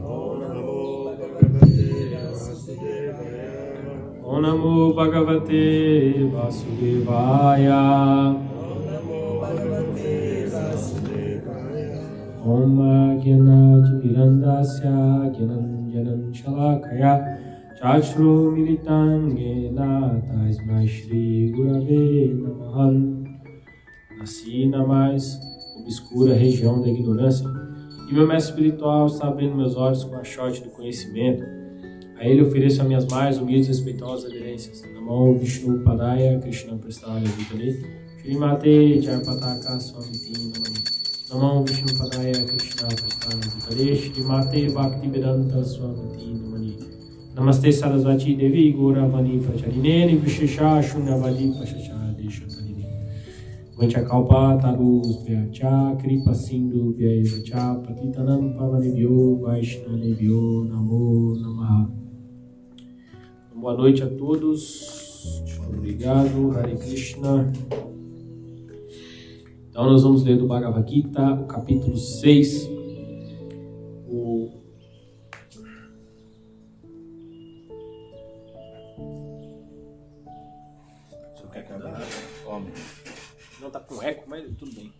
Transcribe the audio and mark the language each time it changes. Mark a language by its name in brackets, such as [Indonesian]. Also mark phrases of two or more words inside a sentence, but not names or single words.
[Sanskrit] Om Namo Bhagavate Vasudevaya. Om Gyanatimirandasya Gyananjanan Shalakaya Chashru Militangena Tasmai Shri Gurave Namahan. [Portuguese] Nasci na mais obscura região da ignorância e meu mestre espiritual está abrindo meus olhos com a shot do conhecimento. A ele ofereço as minhas mais humildes e respeitosas aderências. [Sanskrit] Namo Vishnu Padaya Krishna Prasthaya Vitale Srimate Jayapataka Swamiti Namani. Namo Vishnu Padaya Krishna Prasthaya Vitale Srimate Bhaktivedanta Swamiti Namani. Namaste Sarasvati Devi Gauravani Pracharine Vishesha Shunyavadi Pashacha Desha Kalini. Vanchakalpa tarus vyacha kripa sindhu vyaivacha patitanam pavanebhyo vaishnavebhyo namo namaha. [Portuguese] Boa noite a todos. Muito obrigado. [Sanskrit] Hare Krishna. [Portuguese] Então nós vamos ler do Bhagavad Gita, o capítulo 6. Não está com eco, mas tudo bem.